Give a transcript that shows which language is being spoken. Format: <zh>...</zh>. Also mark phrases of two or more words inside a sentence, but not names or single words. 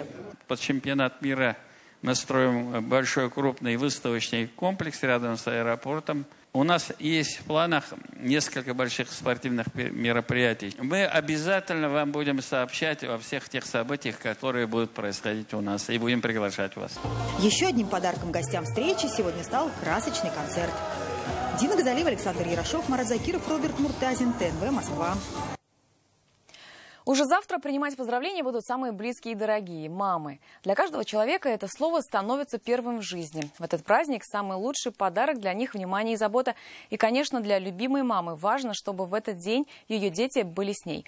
<ru>Под чемпионат мира мы строим большой крупный выставочный комплекс рядом с аэропортом. У нас есть в планах несколько больших спортивных мероприятий. Мы обязательно вам будем сообщать о всех тех событиях, которые будут происходить у нас, и будем приглашать вас. Еще одним подарком гостям встречи сегодня стал красочный концерт. Дина Газалиева, Александр Ярошов, Марат Закиров, Роберт Муртазин, ТНВ, Москва. Уже завтра принимать поздравления будут самые близкие и дорогие – мамы. Для каждого человека это слово становится первым в жизни. В этот праздник самый лучший подарок для них – внимание и забота. И, конечно, для любимой мамы важно, чтобы в этот день ее дети были с ней.</ru>